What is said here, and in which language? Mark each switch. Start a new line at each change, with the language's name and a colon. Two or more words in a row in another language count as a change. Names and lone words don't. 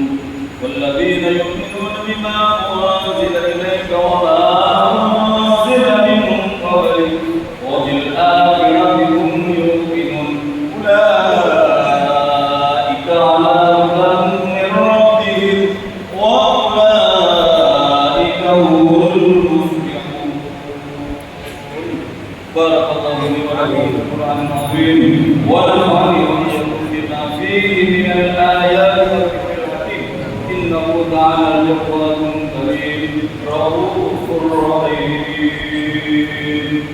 Arabic: والذين يؤمنون بما أنزل إليك وما أنزل من قبلك وبالآخرة هم يوقنون. أولئك على هدى من ربهم وأولئك هم المفلحون. بارك الله لي ولكم في القرآن العظيم ونفعني وإياكم بما فيه من الآيات والذكر الحكيم. إنه تعالى جواد كريم رؤوف رحيم.